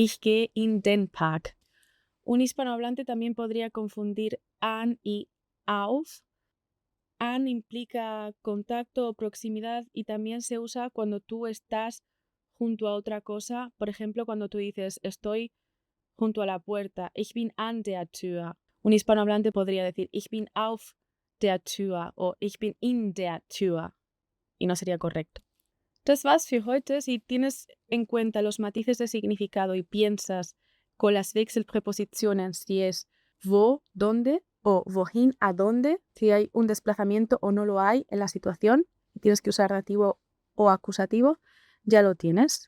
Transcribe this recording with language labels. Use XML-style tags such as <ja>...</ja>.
<de>Ich gehe in den Park.</de> <es>Un hispanohablante también podría confundir an y auf. An implica contacto o proximidad y también se usa cuando tú estás junto a otra cosa. Por ejemplo, cuando tú dices estoy junto a la puerta.</es> <de>Ich bin an der Tür.</de> <es>Un hispanohablante podría decir</es> <de>ich bin auf der Tür</de> <es>o</es> <de>ich bin in der Tür.</de> <es>Y no sería correcto.</es> <de>Das war's für heute.</de> <es>Si tienes en cuenta los matices de significado y piensas con las Wechselprepositionen, si es wo, dónde, o wohin, a dónde, si hay un desplazamiento o no lo hay en la situación, y tienes que usar dativo o acusativo, ya lo tienes.</es>